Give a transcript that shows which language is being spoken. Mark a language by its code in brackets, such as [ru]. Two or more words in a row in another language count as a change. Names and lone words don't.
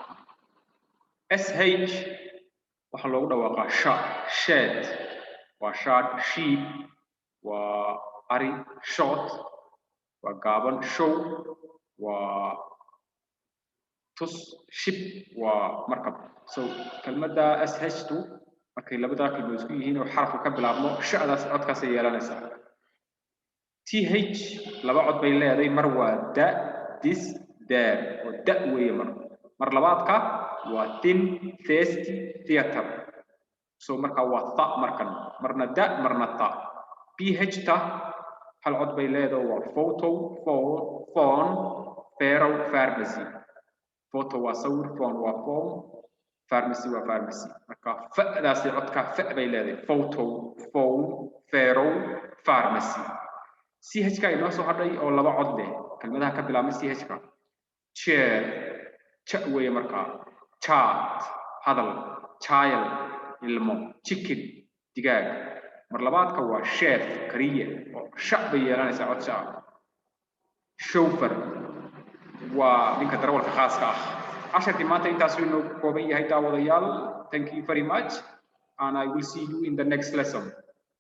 [so] SH waxa loogu dhawaaqaa shed waa shad sheep waa ari short waa gaaban show waa tus ship waa markab so kelmadda SH2 markay labada kelmood isku yihiin oo xarafku ka bilaabmo shadaas codkaas ay yeelanaysaa TH laba cod bay leedahay mar waa da [en] this there [so] oo da weeye mar labaadka waa [en] thin thirsty theater [so] so marka waa tha marna da marna tha PH ta hal cod bay leedahay waa photo [en] phone pharaoh pharmacy photo [so] waa sawir phone waa phone pharmacy waa pharmacy marka fa'daasi codka fa bay leedahay [en] photo phone pharaoh pharmacy [so] ch ka inoo soo hadhay oo laba cod leh kelmadaha ka bilaabmay ch ka chair cha weeye marka chat hadal child ilmo chicken digaag mar labaadka waa chef kariye oo shaq bay yeelanaysaa cod shaq chauffeur waa ninka darawalka khaaska ah casharkii maanta intaas inuu kooban yahay daawadayaal [en] thank you very much and I will see you in the next lesson